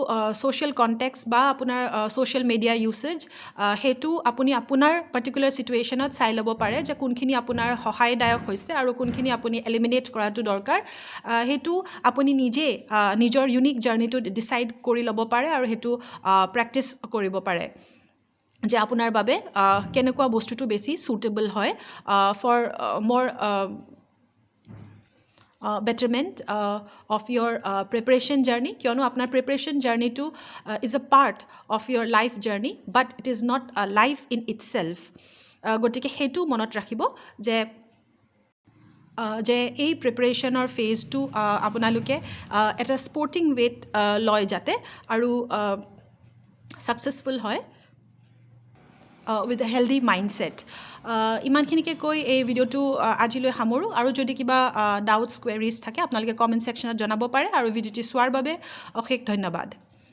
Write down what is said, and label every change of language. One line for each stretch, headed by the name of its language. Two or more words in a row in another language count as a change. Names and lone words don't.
English: social context
Assamese: বা আপোনাৰ
English: social media usage
Assamese: সেইটো আপুনি আপোনাৰ
English: particular situation
Assamese: চাই ল'ব পাৰে যে কোনখিনি আপোনাৰ সহায়দায়ক হৈছে আৰু কোনখিনি আপুনি এলিমিনেট কৰাটো দৰকাৰ সেইটো আপুনি নিজে নিজৰ
English: unique journey decide
Assamese: কৰি ল'ব পাৰে আৰু সেইটো প্ৰেক্টিছ কৰিব পাৰে যে আপোনাৰ বাবে কেনেকুৱা বস্তুটো বেছি ছুটেবল হয়
English: for more betterment of your preparation journey
Assamese: কিয়নো আপোনাৰ
English: preparation journey to is a part of your life journey but it is not a life in itself
Assamese: গতিকে সেইটো মনত ৰাখিব যে এই
English: preparation phase
Assamese: আপোনালোকে এটা
English: sporting way
Assamese: লয় যাতে আৰু ছাকচেছফুল হয়
English: with a healthy mindset
Assamese: ইমানখিনিকে কৈ এই ভিডিঅ'টো আজিলৈ সামৰোঁ আৰু যদি কিবা
English: doubts queries
Assamese: থাকে আপোনালোকে
English: comment section
Assamese: জনাব পাৰে আৰু ভিডিঅ'টি চোৱাৰ বাবে অশেষ ধন্যবাদ